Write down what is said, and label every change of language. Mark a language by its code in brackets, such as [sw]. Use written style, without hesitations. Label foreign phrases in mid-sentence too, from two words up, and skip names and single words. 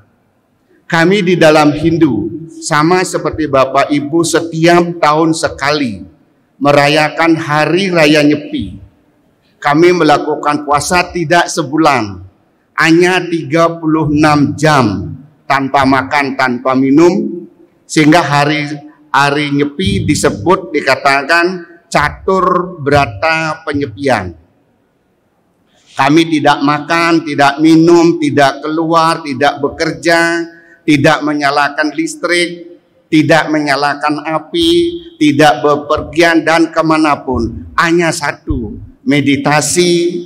[id] Kami di dalam Hindu, sama seperti Bapak Ibu, setiap tahun sekali merayakan Hari Raya Nyepi. Kami melakukan puasa tidak sebulan, hanya 36 jam tanpa makan, tanpa minum, sehingga hari Nyepi dikatakan catur berata penyepian. Kami tidak makan, tidak minum, tidak keluar, tidak bekerja, tidak menyalakan listrik, tidak menyalakan api, tidak bepergian dan kemanapun. Hanya satu, meditasi.